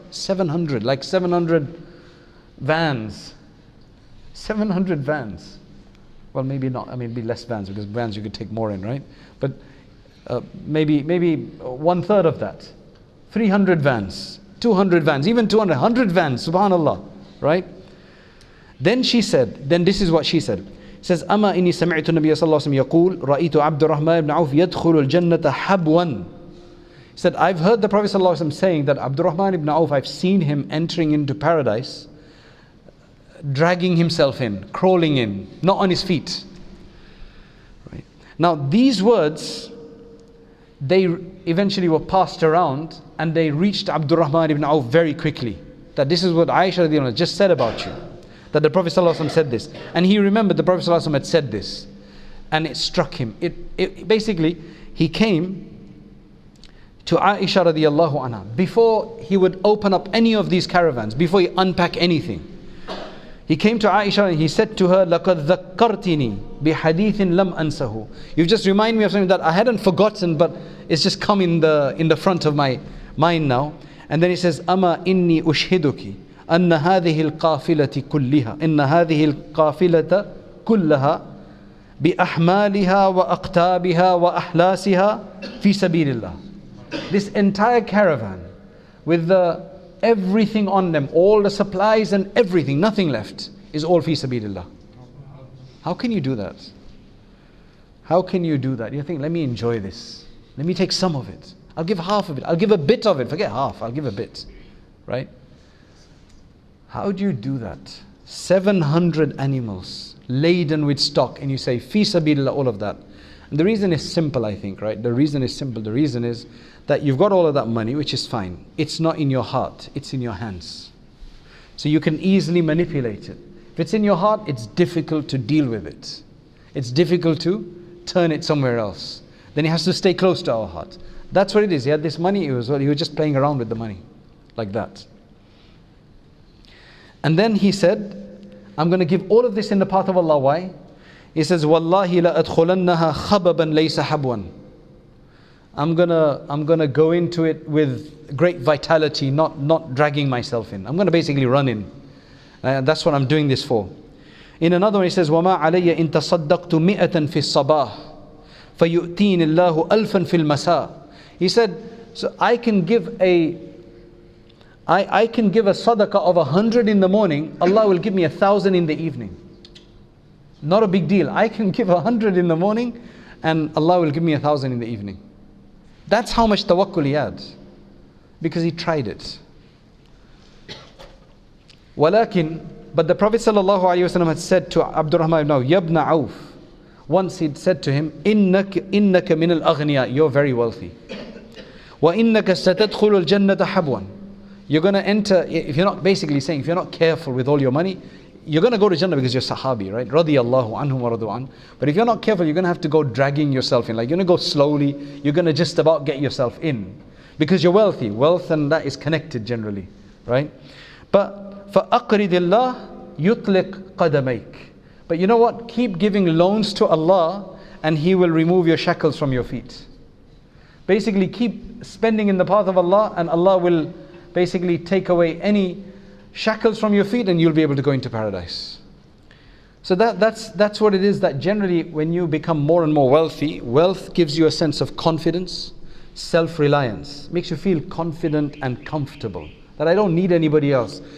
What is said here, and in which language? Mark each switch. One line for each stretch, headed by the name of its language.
English: 700, like 700 vans. 700 vans. Well, maybe not. I mean, it'd be less vans, because vans you could take more in, right? But maybe one third of that. 300 vans, 200 vans, even 200, 100 vans, subhanallah, right? Then this is what she said. It says,
Arabic: أما إني سمعت النبي صلى الله عليه وسلم يقول رأيت عبد الرحمن بن عوف يدخل الجنة حبوا.
English: He said, I've heard the Prophet sallallahu alaihi wasallam saying that Abdurrahman ibn Auf, I've seen him entering into paradise, dragging himself in, crawling in, not on his feet. Right? Now these words, they eventually were passed around and they reached Abdurrahman ibn Auf very quickly. That this is what Aisha radiallahu anha just said about you. That the Prophet sallallahu alaihi wasallam said this. And he remembered the Prophet sallallahu alaihi wasallam had said this. And it struck him. It basically, he came to Aisha radiallahu anha before he would open up any of these caravans, before he unpack anything. He came to Aisha and he said to her,
Arabic: لَقَدْ ذَكَّرْتِنِي بِحَدِيثٍ لَمْ أَنْسَهُ.
English: You've just reminded me of something that I hadn't forgotten, but it's just come in the front of my mind now. And then he says,
Arabic: أَمَا إِنِّي أُشْهِدُكِ أَنَّ هَذِهِ الْقَافِلَةِ كُلِّهَا إِنَّ هَذِهِ الْقَافِلَةَ كُلَّهَا بِأَحْمَالِهَا وَأَقْتَابِهَا وَأَحْلَاسِهَا فِي سَبِيلِ اللَّهِ.
English: This entire caravan with everything on them, all the supplies and everything, nothing left, is all fi sabilillah. How can you do that? How can you do that? You think, let me enjoy this. Let me take some of it. I'll give half of it. I'll give a bit of it. Forget half. I'll give a bit. Right? How do you do that? 700 animals laden with stock, and you say fi sabilillah, all of that. And the reason is simple, I think, right? The reason is simple. The reason is that you've got all of that money, which is fine. It's not in your heart, it's in your hands. So you can easily manipulate it. If it's in your heart, it's difficult to deal with it. It's difficult to turn it somewhere else. Then it has to stay close to our heart. That's what it is. He had this money, he was just playing around with the money. Like that. And then he said, I'm going to give all of this in the path of Allah. Why? He says,
Arabic: وَاللَّهِ لَأَدْخُلَنَّهَا خَبَبًا لَيْسَ حَبْوًا.
English: I'm gonna go into it with great vitality, not dragging myself in. I'm gonna basically run in. That's what I'm doing this for. In another one he says,
Arabic: وَمَا عَلَيَّ إِن تَصَدَّقْتُ مِئَةً فِي الصَّبَاحِ فَيُؤْتِينِ اللَّهُ أَلْفًا فِي الْمَسَاءِ.
English: He said, so I can give a sadaqah of 100 in the morning, Allah will give me 1,000 in the evening. Not a big deal. I can give 100 in the morning and Allah will give me 1,000 in the evening. That's how much tawakkul he had, because he tried it. But the Prophet ﷺ had said to Abdurrahman ibn Auf, Yabna Auf, once he'd said to him,
Arabic: Innaka min al-aghniya,
English: you're very wealthy.
Arabic: Wa innaka satadkhulu al-jannata habwan.
English: You're going to enter, if you're not, basically saying, if you're not careful with all your money, you're going to go to Jannah because you're Sahabi, right?
Arabic: Radiyallahu anhum wa radu an.
English: But if you're not careful, you're going to have to go dragging yourself in. Like you're going to go slowly. You're going to just about get yourself in. Because you're wealthy. Wealth and that is connected generally, right? But
Arabic: فَأَقْرِدِ اللَّهِ يُطْلِقْ قَدَمَيْكَ.
English: But you know what? Keep giving loans to Allah and He will remove your shackles from your feet. Basically keep spending in the path of Allah and Allah will basically take away any shackles from your feet and you'll be able to go into paradise. So that's what it is, that generally when you become more and more wealthy, wealth gives you a sense of confidence, self-reliance, makes you feel confident and comfortable, that I don't need anybody else.